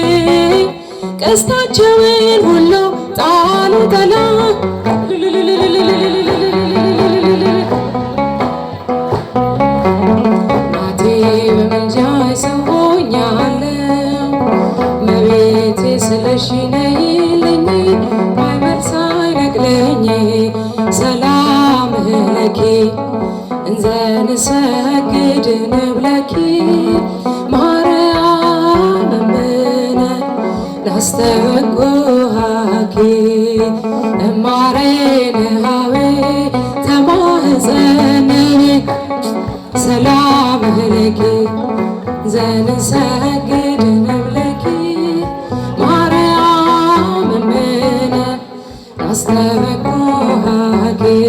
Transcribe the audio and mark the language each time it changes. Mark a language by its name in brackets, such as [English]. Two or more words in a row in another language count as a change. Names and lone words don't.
[Amharic] ቀስታቸውን ሁሉ ጣሉ ጠላት እናቴ በምልጃሽ ሰው ሆኛለሁ። እመቤቴ ስልሽ ነይልኝ ማይበል ሳይነቅለኝ [Geez] ሰላም ለኪ እንዘ ንሰግድ ንብለኪ ማርያም እምነ ናስተበኩሃኪ እማሬንሃዌ ተማህፀንኒ ሰላም ለኪ እንዘ ንሰግድ ንብለኪ ማርያም እምነ ናስተበኩሃኪ